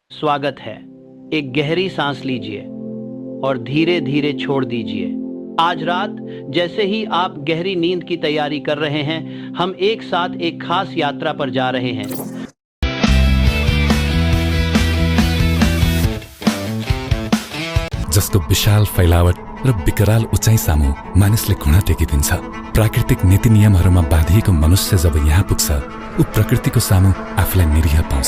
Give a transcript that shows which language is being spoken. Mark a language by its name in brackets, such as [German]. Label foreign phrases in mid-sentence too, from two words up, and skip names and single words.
[Hindi] स्वागत है। एक गहरी सांस लीजिए और धीरे धीरे छोड़ दीजिए। आज रात जैसे ही आप गहरी नींद की तैयारी कर रहे हैं, हम एक साथ एक खास यात्रा पर जा रहे हैं। [Nepali] जसको विशाल फैलावट र विकराल उचाइ सामु मानिसले घुँडा टेकिदिन्छ। प्राकृतिक नीति नियमहरूमा बाँधिएको मनुष्य जब यहाँ पुग्छ, ऊ प्रकृतिको सामु आफूलाई निरीह पाउँछ।